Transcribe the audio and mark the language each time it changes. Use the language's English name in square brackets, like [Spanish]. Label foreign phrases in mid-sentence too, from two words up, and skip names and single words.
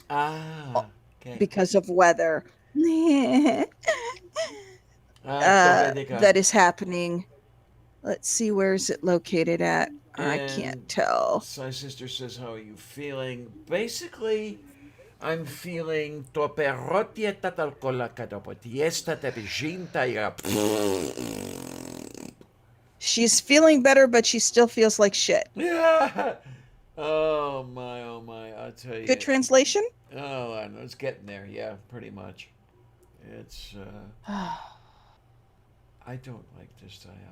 [English] Ah. Okay. because of weather. Ah, Dobenica. That is happening. Let's see, where is it located at? I can't And tell. my sister says, "How are you feeling?" Basically, I'm feeling toperotia tatalkola katapotiesta tepijinta ya. She's feeling better, but she still feels like shit. Yeah. Oh my, oh my! I'll tell you. Good translation? Oh, I know it's getting there. Yeah, pretty much. It's. I don't like this dialysis.